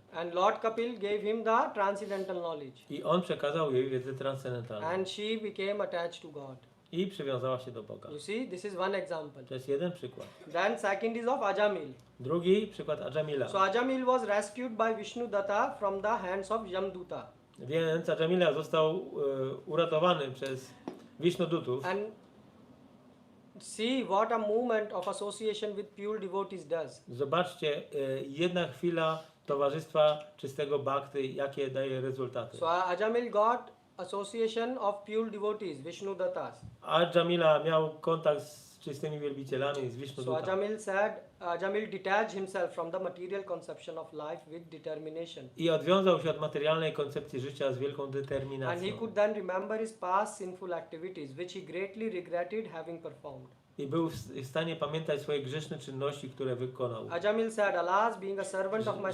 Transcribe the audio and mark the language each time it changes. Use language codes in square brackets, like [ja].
[en] And Lord Kapil gave him the transcendental knowledge. [pl] I on przekazał jej wiedzę transcendentalną. [en] And she became attached to God. [pl] I przywiązała się do Boga. [en] You see, this is one example. [pl] To jest jeden przykład. [en] Then second is of Ajamil. [pl] Drugi przykład Ajamila. [en] So Ajamil was rescued by Vishnu Datta from the hands of Yamduta. [pl] Więc Ajamila został uratowany przez Vishnudutów. [en] And see what a movement of association with pure devotees does. [pl] Zobaczcie, jedna chwila towarzystwa czystego bhakty, jakie daje rezultaty. [en] So Ajamil got association of pure devotees, Vishnu Dattas. [pl] Ajamila miał kontakt z czystymi wielbicielami, z [en] So [pl] Vishnudutami. [en] Ajamil detached himself from the material conception of life with determination. [pl] I odwiązał się od materialnej koncepcji życia z wielką [en] And he [pl] determinacją. [en] could then remember his past sinful activities, which he greatly regretted having performed. [pl] I był w stanie pamiętać swoje grzeszne czynności, które wykonał. [en] Ajamil said, alas, being a servant of my